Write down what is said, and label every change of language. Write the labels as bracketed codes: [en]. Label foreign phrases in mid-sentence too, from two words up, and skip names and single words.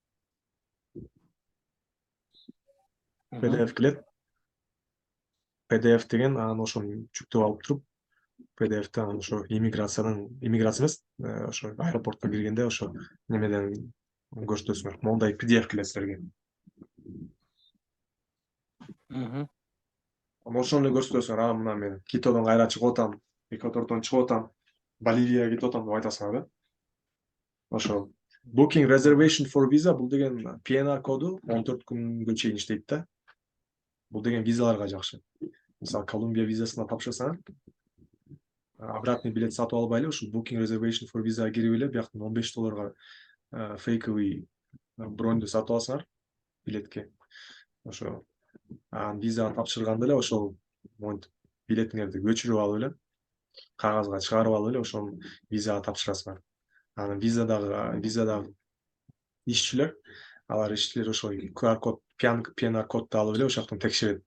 [ky] PDF деген, анан ошону жүктөп алып туруп, PDF-ти анан ошо иммиграция эмес, ошо аэропортко киргенде ошо немеден көрсөтөсүңөр. Мондай PDF келет силерге. Ошону эле көрсөтөсүңөр. Мына мен Китодон кайра чыгып атам, Эквадордон чыгып атам, Боливияга кетип атам деп айтасыңар да. Ошо. Booking reservation for visa, бул деген PNR коду 14 күнгө чейин иштейт да. Бул деген визаларга жакшы. Мисалы, Колумбия визасына тапшырсаңар, [ru] обратный билет [ky] сатып албай эле ушул booking reservation for visa кирип эле бияктан $15 фейковый броньду сатып алсаңар билетке. Ошо виза тапшырганда эле ошол монтип билетиңерди көчүрүп алып эле кагазга чыгарып алып эле ошону визага тапшырасыңар. Анан визадагы ишчилер, алар ишчилер ошо QR код, PNR кодду алып эле ошол жактан текшерет.